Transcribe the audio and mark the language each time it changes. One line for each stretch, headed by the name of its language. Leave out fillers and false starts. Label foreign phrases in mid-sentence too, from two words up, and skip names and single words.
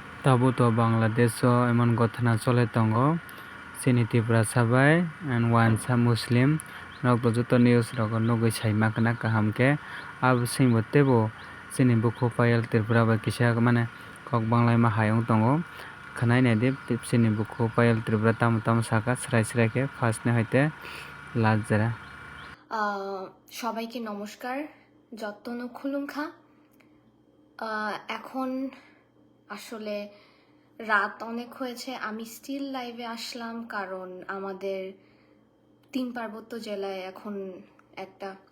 Kok Borok: Tabuto Bangladesh emon gotna chole tongo chini Tripura sabai and wansa Muslim rok joto news rok nugui saima kana kaham ke abo singbo tebo chini buku payal Tripura bai kisa mane kok banglai ma hayong tongo khanai naide chini buku payal Tripura tam saka srai ke first ne hoite last jara
Bangla: সবাইকে নমস্কার যত্ন খুলুংখা এখন আসলে রাত অনেক হয়েছে আমি স্টিল লাইভে আসলাম কারণ আমাদের 3 পার্বত্য জেলায় এখন একটা